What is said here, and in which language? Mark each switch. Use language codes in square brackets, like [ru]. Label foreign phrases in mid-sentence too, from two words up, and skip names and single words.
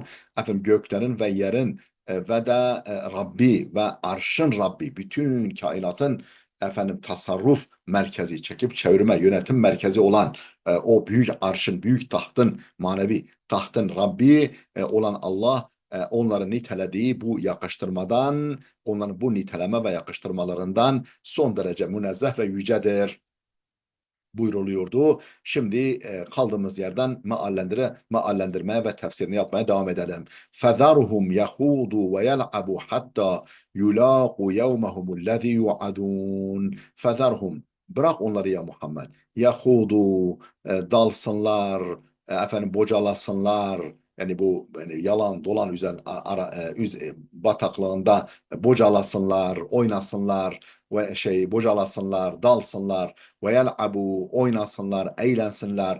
[tr] Efendim göklerin ve yerin ve de Rabbi ve arşın Rabbi, bütün kainatın efendim tasarruf merkezi, çekip çevirme yönetim merkezi olan o büyük arşın, büyük tahtın, manevi tahtın Rabbi olan Allah onları nitelediği bu yakıştırmadan, onların bu niteleme ve yakıştırmalarından son derece münezzeh ve yücedir buyruluyordu. Şimdi kaldığımız yerden meallendirmeye ve tefsirini yapmaya devam edelim. [ar] فَذَرْهُمْ يَخُوضُوا وَيَلْعَبُوا حَتَّى يُلَاقُوا يَوْمَهُمُ الَّذ۪ي يُعَدُونَ فَذَرْهُمْ [tr] Bırak onları ya Muhammed. Yahudu dalsınlar, efendim bocalasınlar. Yani bu yani yalan dolan bataklığında bocalasınlar, oynasınlar ve bocalasınlar, dalsınlar ve yel'abu oynasınlar, eğlensinler